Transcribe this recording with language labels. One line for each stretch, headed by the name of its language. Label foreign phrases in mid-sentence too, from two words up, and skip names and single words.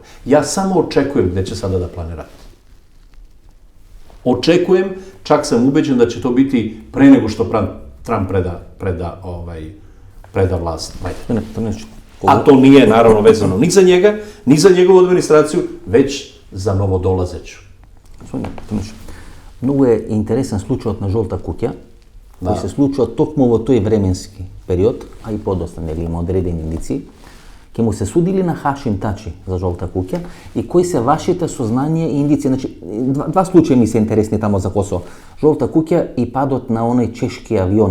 Serbian: Ja samo očekujem gde će sada da plane rat. Očekujem, čak sam ubeđen da će to biti pre nego što Trump preda vlast Biden. A to nije naravno vezano ni za njega, ni za njegovu administraciju, već za novodolazeću. Mnogo je
Macedonian: интересен случајот на Жолта куќа, кој се случува токму во тој временски период, а и подоста, нели, има одредени индици, ќе му се судили на Хашим Тачи за Жолта куќа и кои се вашите сознание и индици. Значи, два случаи ми се интересни тамо за Косово. Жолта куќа и падот на оној чешки авион.